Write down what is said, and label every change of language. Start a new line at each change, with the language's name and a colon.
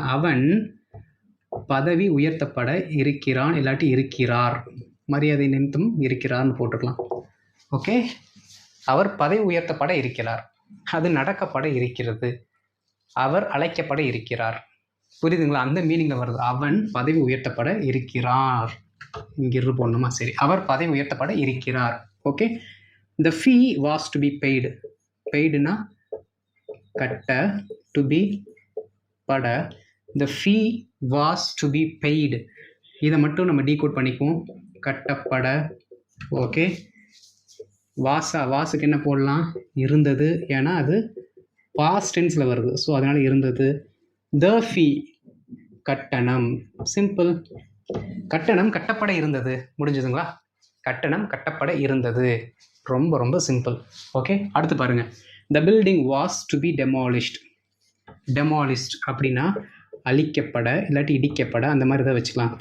Tamil: அவன் பதவி உயர்த்தப்பட இருக்கிறான், இல்லாட்டி இருக்கிறார், மரியாதை நிமித்தம் இருக்கிறார்னு போட்டுக்கலாம். ஓகே, அவர் பதவி உயர்த்தப்பட இருக்கிறார், அது நடக்கப்பட இருக்கிறது, அவர் அழைக்கப்பட இருக்கிறார். புரியுதுங்களா? அந்த மீனிங்கில் வருது. அவன் பதவி உயர்த்தப்பட இருக்கிறார். இங்கிருந்து போடணுமா? சரி, அவர் பதவி உயர்த்தப்பட இருக்கிறார்.
English: Okay, the fee was to be paid.
Tamil: பெய்டுனா கட்ட, டு பி பட.
English: the fee was to be paid.
Tamil: இதை மட்டும் நம்ம டீகோட் பண்ணிக்குவோம். கட்டப்பட. ஓகே, வாசுக்கு என்ன போடலாம்? இருந்தது, ஏன்னா அது பாஸ்ட் டென்ஸில் வருது. ஸோ அதனால் இருந்தது.
English: the fee
Tamil: கட்டணம். சிம்பிள். கட்டணம் கட்டப்பட இருந்தது. முடிஞ்சதுங்களா? கட்டணம் கட்டப்பட இருந்தது. ரொம்ப ரொம்ப சிம்பிள். ஓகே, அடுத்து பாருங்க.
English: the building was to be demolished.
Tamil: அப்படின்னா அழிக்கப்பட, இல்லாட்டி இடிக்கப்பட, அந்த மாதிரி தான் வச்சுக்கலாம்.